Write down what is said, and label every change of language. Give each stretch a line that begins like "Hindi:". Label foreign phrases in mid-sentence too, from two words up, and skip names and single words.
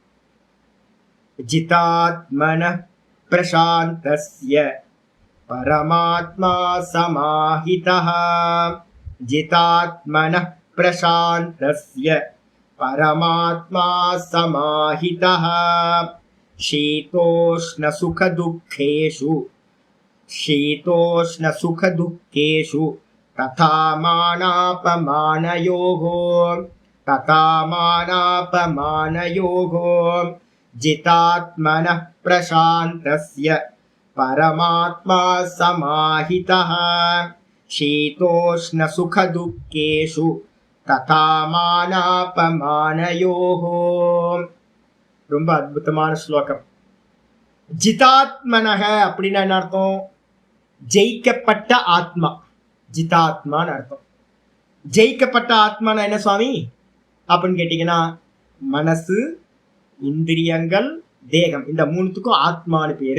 Sanskrit: जितात्मनः प्रशान्तस्य परमात्मा समाहितः. जितात्मनः प्रशान्तस्य परमात्मा समाहितः. शीतोष्ण सुख दुःखेषु शीतोष्ण सुख दुःखेषु तथा मानापमानयोः जितात्मनः प्रशान्तस्य परमात्मा समाहितः शीतोष्ण सुख दुःखेषु तथा मानापमानयोः.
Tamil: ரொம்ப அற்புதமான ஸ்லோகம். ஜிதாத்மனக அப்படின்னா என்ன அர்த்தம்? ஜெயிக்கப்பட்ட ஆத்மா, ஜிதாத்மான்னு அர்த்தம். ஜெயிக்கப்பட்ட ஆத்மானா என்ன சுவாமி அப்படின்னு கேட்டீங்கன்னா, மனசு, இந்திரியங்கள், தேகம், இந்த மூணுத்துக்கும் ஆத்மானு பேரு.